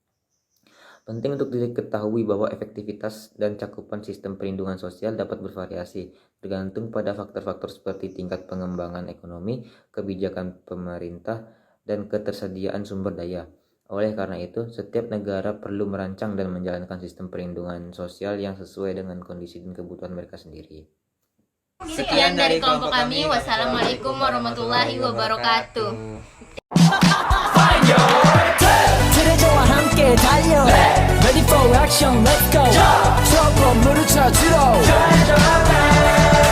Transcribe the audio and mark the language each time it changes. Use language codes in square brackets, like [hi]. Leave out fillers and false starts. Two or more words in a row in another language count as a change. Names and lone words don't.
[id] Penting untuk diketahui bahwa efektivitas dan cakupan sistem perlindungan sosial dapat bervariasi, tergantung pada faktor-faktor seperti tingkat pengembangan ekonomi, kebijakan pemerintah, dan ketersediaan sumber daya. Oleh karena itu, setiap negara perlu merancang dan menjalankan sistem perlindungan sosial yang sesuai dengan kondisi dan kebutuhan mereka sendiri. Sekian dari kelompok kami. [ar] والسلام عليكم ورحمة الله وبركاته. [ko] 트레저와 함께 달려. [en] Ready for action, let's go. [ko] 수업 건물을 찾으러.